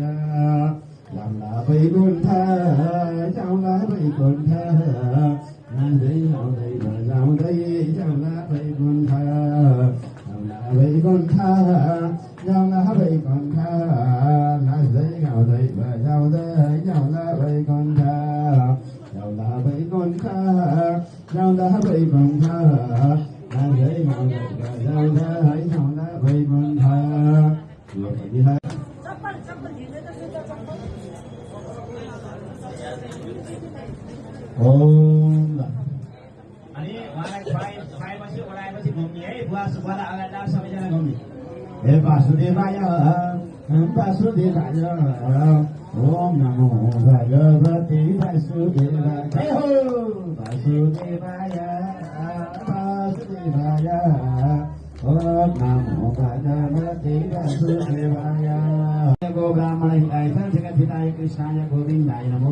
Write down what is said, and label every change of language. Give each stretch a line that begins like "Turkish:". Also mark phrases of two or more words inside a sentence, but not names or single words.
Nepali: लामला वैकुण्ठ जाउँला वैकुण्ठ नाच्दै गाउँदै बजाउँदै जाउँला वैकुण्ठ जाउँला वैकुण्ठ जाउँला वैकुण्ठ नाच्दै गाउँदै बजाउँदै जाउँला वैकुण्ठ जाउँला वैकुण्ठ जाउँला वैकुण्ठ नाच्दै गाउँदै बजाउँदै जाउँला वैकुण्ठ ओम अनि उहाँलाई खुवाएपछि ओडाएपछि घुम्ने है बुवा सुब्बालाई अगाडि सबैजना घुम्ने हे वासुदेवाय वासुदेवाय
Sanskrit: ओम नमो भगवते वासुदेवाय
Nepali: जय
Sanskrit: हो वासुदेवाय वासुदेवाय ओम नमो भगवते वासुदेवाय गो ब्राह्मण हिताय जगत हिताय कृष्णाय गोविन्दाय नमो